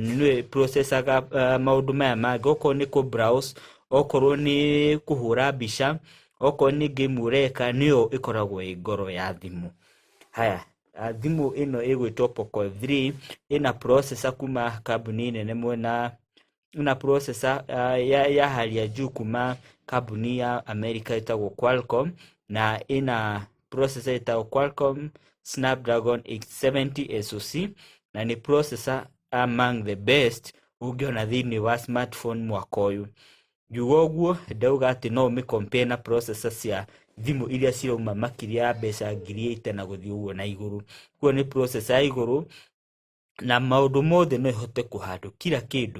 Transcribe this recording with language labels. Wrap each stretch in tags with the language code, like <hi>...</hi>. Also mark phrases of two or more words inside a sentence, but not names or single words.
<ki>Niyo processaga maundu maya mangĩ, okorwo ni ku browse, okorwo ni kuhura mbica, okorwo ni game ureka, niyo ikoragwo ngoro ya thimu. Haya, thimu ino igwitwo Poco F3 ina processor kuma kambuni nene mwena,</ki> <sw>ina processor ya hali ya juu</sw> <ki>kuma kambuni ya America itagwo Qualcomm, na ina processor itagwo Qualcomm Snapdragon 870 SoC, na ni processor</ki> <en>among the best</en> <ki>ungiona thini wa smartphone mwaka uyu. Njuga uguo ndauga ati no mi compare na processor cia thimu iria cirauma makiria ya mbeca 8,000 na guthii uguo na iguru. Kuo ni processor ya iguru na maundu mothe no ihote kuhandle kila kindu.</ki>